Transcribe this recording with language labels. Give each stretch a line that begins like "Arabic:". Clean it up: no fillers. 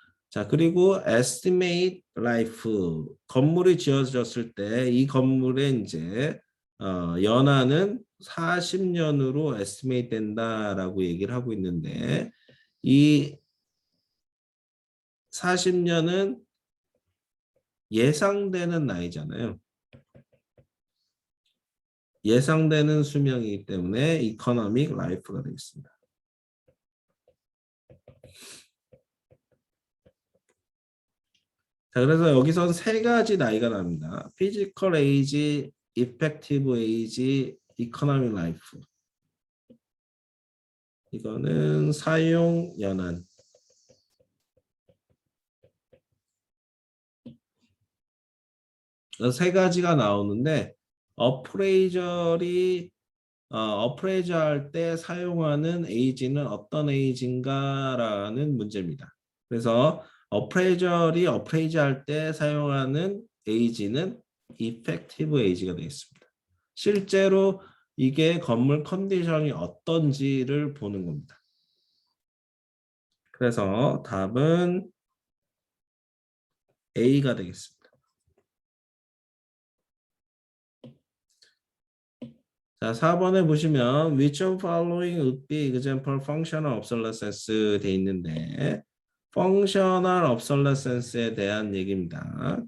Korean: 자, 그리고 estimate life 건물이 지어졌을 때 이 건물의 이제 연한은 40년으로 estimate 된다라고 얘기를 하고 있는데 이 40년은 예상되는 나이잖아요. 예상되는 수명이기 때문에 economic life가 되겠습니다. 자, 그래서 여기선 세 가지 나이가 납니다.
English: physical age, effective age, economic life.
Korean: 이거는 사용 연한. 세 가지가 나오는데 어프레이저 할 때 사용하는 에이지는 어떤 에이지인가라는 문제입니다. 그래서 어프레이저 할 때 사용하는 에이지는 이펙티브 에이지가 되겠습니다. 실제로 이게 건물 컨디션이 어떤지를 보는 겁니다. 그래서 답은 A가 되겠습니다.
English: 자, 4번에 보시면 which of following would be example functional obsolescence
Korean: 돼 있는데
English: functional obsolescence에 대한 얘기입니다.